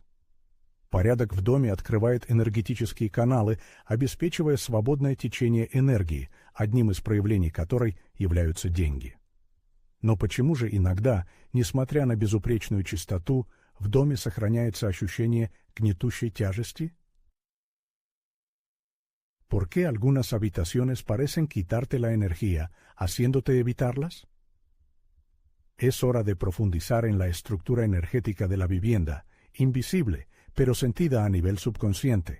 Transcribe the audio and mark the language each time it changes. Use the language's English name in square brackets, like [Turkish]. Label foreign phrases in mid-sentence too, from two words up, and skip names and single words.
[Russian] Порядок в доме открывает энергетические каналы, обеспечивая свободное течение энергии, одним из проявлений которой являются деньги. Но почему же иногда, несмотря на безупречную чистоту, в доме сохраняется ощущение гнетущей тяжести? [Spanish] ¿Por qué algunas habitaciones parecen quitarte la energía, haciéndote evitarlas? Es hora de profundizar en la estructura energética de la vivienda, invisible, pero sentida a nivel subconsciente.